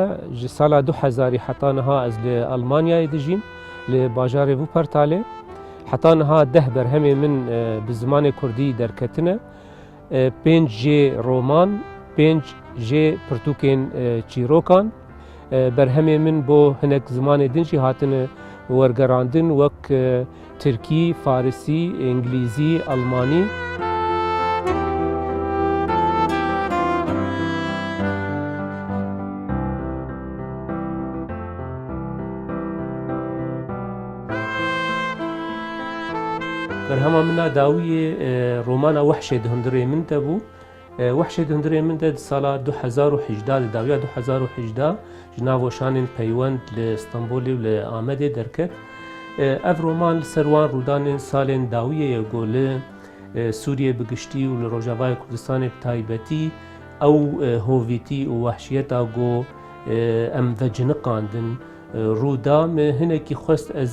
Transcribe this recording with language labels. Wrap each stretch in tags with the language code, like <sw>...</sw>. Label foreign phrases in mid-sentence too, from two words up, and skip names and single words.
<ku>ji sala 2000 heta niha ez li Almanyayê dijîm li bajarê Wuppertalê heta niha 10 berhemê min bi zimanê Kurdî derketine 5 jê roman 5 jê pirtûkên çîrokan berhemê min bo hinek zimanê din jî hatine wergerandin wek Tirkî, Farisî, İngilîzî, Almanî. برهما منا داویê romana Wehşê di hundirê min de bû. Wehşê di hundirê min de di sala 2018 di dawiya 2018 ji nav weşanên peywend li Stenbolê û li Amedê derket. Ev roman li ser wan rûdanên salên dawiyê ye got li Sûriyê bi giştî û li Rojavayê Kurdistanê bi taybetî ew hovîtî û wehşiyeta got em veciniqan din rûda me hinekî xwest</ku>